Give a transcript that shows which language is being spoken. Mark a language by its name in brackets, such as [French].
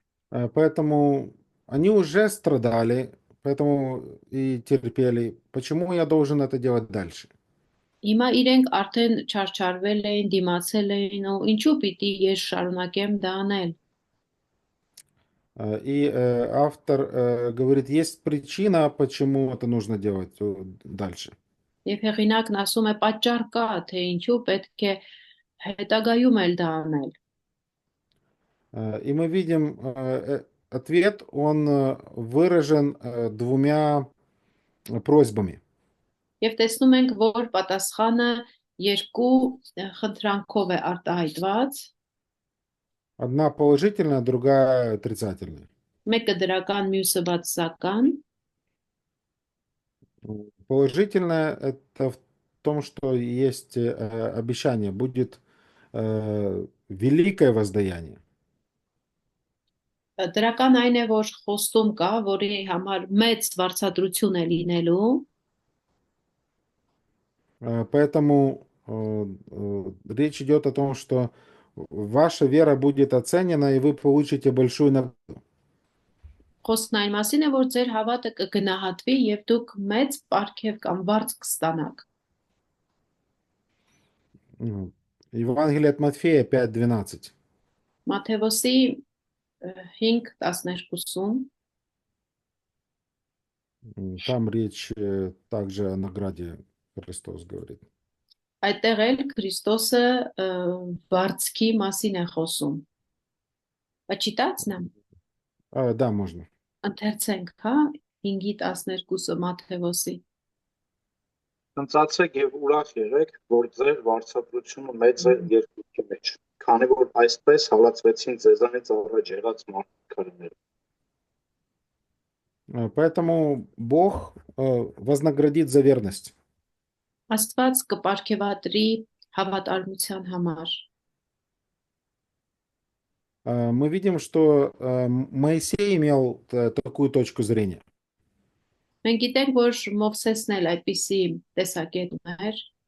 [Russian] Поэтому они уже страдали, поэтому и терпели. Почему я должен это делать дальше? [Armenian] Հիմա իրենք արդեն չարչարվել էին, դիմացել էին, ու ինչու պիտի ես շարունակեմ դա անել։ [Russian] И автор говорит, есть причина, почему это нужно делать дальше. [Armenian] Եվ հեղինակն ասում է պատճառ կա, թե ինչու պետք է հետագայում էլ դա անել։ [Russian] И мы видим ответ, он выражен двумя просьбами. [Armenian] Եվ տեսնում ենք, որ պատասխանը երկու խնդրանքով է արտահայտված, [Russian] Одна положительная, другая отрицательная. [Armenian] մեկը դրական, մյուսը վատսական։ [Russian] Положительное это в том, что есть обещание, будет великое воздаяние. [Armenian] Դրական այն է, որ խոստում կա, որի համար մեծ վարձատրություն է լինելու, [Russian] Поэтому речь идет о том, что ваша вера будет оценена, и вы получите большую награду. [Armenian] խոսքն այն մասին է, որ ձեր հավատը կգնահատվի եւ դուք մեծ պարգև կամ վարձ կստանաք։ [Russian] Евангелие от Матфея 5:12. [Armenian] Մատթեոսի 5:12-ում [Russian] Там речь также о награде, Христос говорит. [Armenian] այդտեղ էլ Քրիստոսը վարձքի մասին է խոսում։ [Russian] Почитать нам? Да, можно. [Armenian] Ընթերցենք, հա, 5:12-ը Մատթեոսի։ Ընծացեք եւ ուրախ եղեք, որ ձեր վարձատրությունը մեծ է երկրի մեջ, քանի որ այսպես հալածվեցին ձեզանից առաջ եղած մարդկանցները։ [Russian] Поэтому Бог вознаградит за верность. [Armenian] Աստված կպարգևատրի հավատարմության համար։ [Russian] Мы видим, что Моисей имел такую точку зрения. [Armenian] Մենք գիտենք, որ Մովսեսն էլ այդպիսի տեսակետ ուներ։